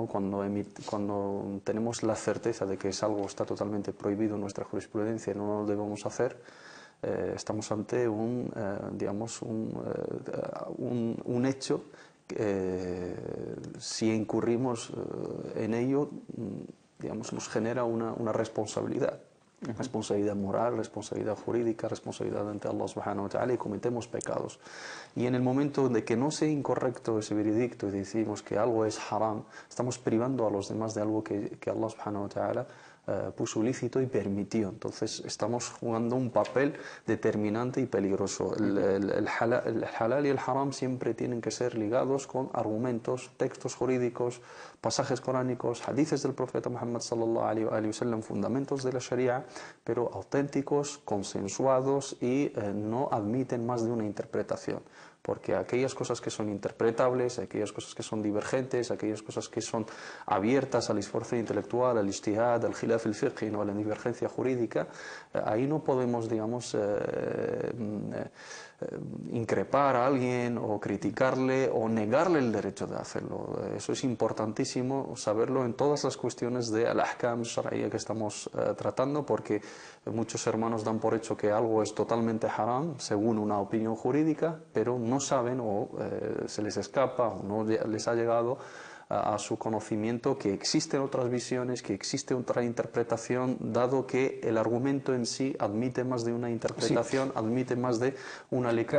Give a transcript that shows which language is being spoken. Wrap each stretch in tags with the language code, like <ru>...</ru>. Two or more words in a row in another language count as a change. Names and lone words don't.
<es>Cuando tenemos la certeza de que algo está totalmente prohibido en nuestra jurisprudencia y no lo debemos hacer, estamos ante un hecho que, si incurrimos en ello, digamos, nos genera una responsabilidad. responsabilidad moral, responsabilidad jurídica, responsabilidad ante</es> <ar>الله سبحانه وتعالى,</ar> <es>y cometemos pecados. Y en el momento de que no sea incorrecto ese veredicto y decimos que algo es haram, estamos privando a los demás de algo que</es> <ar>الله سبحانه وتعالى</ar> <es>puso lícito y permitió. Entonces estamos jugando un papel determinante y peligroso. El halal y el haram siempre tienen que ser ligados con argumentos, textos jurídicos, pasajes coránicos, hadices del profeta Muhammad</es> <ar>صلى الله عليه وسلم,</ar> <es>fundamentos de la Sharia, pero auténticos, consensuados y no admiten más de una interpretación. Porque aquellas cosas que son interpretables, aquellas cosas que son divergentes, aquellas cosas que son abiertas al esfuerzo intelectual, al ijtihad,</es> <ar>الخلاف الفقهي,</ar> <es>¿no?, a la divergencia jurídica, ahí no podemos, digamos, increpar a alguien o criticarle o negarle el derecho de hacerlo. Eso es importantísimo saberlo en todas las cuestiones de</es> <ar>الأحكام الشرعية</ar> <es>que estamos tratando, porque muchos hermanos dan por hecho que algo es totalmente haram según una opinión jurídica, pero no saben o se les escapa o no les ha llegado a su conocimiento que existen otras visiones, que existe otra interpretación, dado que el argumento en sí admite más de una interpretación, sí, admite más de una lectura.</es>